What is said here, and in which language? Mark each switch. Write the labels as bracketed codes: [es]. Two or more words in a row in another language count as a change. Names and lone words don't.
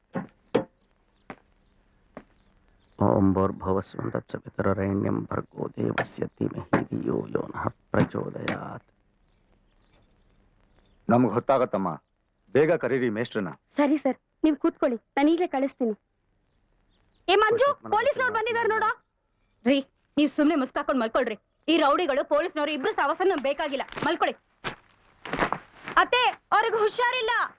[sa] ಓಂ ಭೂರ್ಭುವಸ್ವಂ ತತ್ಸವಿತುರ್ವರೆಣ್ಯಂ ಭರ್ಗೋ ದೇವಸ್ಯ ಧೀಮಹಿ ಧಿಯೋ ಯೋ ನಃ ಪ್ರಚೋದಯಾತ್. [kn] ನಮ್ಗೆ ಹೊತ್ತಾಗತ್ತಮ್ಮ, ಬೇಗ ಕರೀರಿ ಮೇಷ್ಟ್ರನ್ನ. ಸರಿ ಸರ್, ನೀವು ಕೂತ್ಕೊಳ್ಳಿ, ನಾನು ಈಗಲೇ ಕಳಿಸ್ತೀನಿ. ಏ ಮಂಜು, ಪೊಲೀಸ್ನವ್ರು ಬಂದಿದ್ದಾರೆ ನೋಡ. ರೀ, ನೀವು ಸುಮ್ಮನೆ ಮುಸ್ಕಾಕೊಂಡು ಮಲ್ಕೊಳ್ರಿ. ಈ ರೌಡಿಗಳು ಪೊಲೀಸ್ನವರು ಇಬ್ರು ಸಾವಾಸ ನಮ್ಗೆ ಬೇಕಾಗಿಲ್ಲ. ಮಲ್ಕೊಳ್ಳಿ. ಅತ್ತೆ, ಅವ್ರಿಗೆ ಹುಷಾರಿಲ್ಲ.